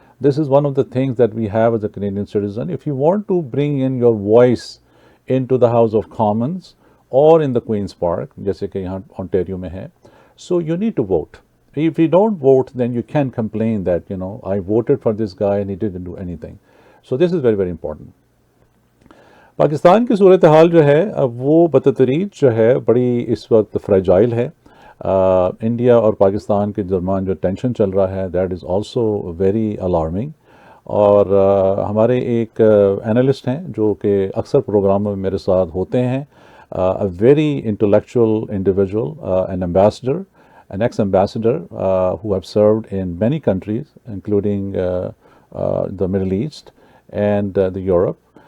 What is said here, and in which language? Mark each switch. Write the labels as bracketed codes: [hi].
[en] This is one of the things that we have as a Canadian citizen. If you want to bring in your voice into the House of Commons or in the Queen's Park, [ur] جیسے کہ یہاں Ontario میں ہے, [en] so you need to vote. If you don't vote, then you can complain that, I voted for this guy and he didn't do anything. So this is very, very important. [ur] Pakistan کی صورتحال جو ہے وہ بتدریج جو ہے بڑی اس وقت فریجائل ہے. انڈیا اور پاکستان کے درمیان جو ٹینشن چل رہا ہے [en] That is also very alarming. [ur] اور ہمارے ایک اینالسٹ ہیں جو کہ اکثر پروگراموں میں میرے ساتھ ہوتے ہیں, [en] a very intellectual individual, an ambassador, an ex-ambassador who have served in many countries, including the Middle East and the Europe.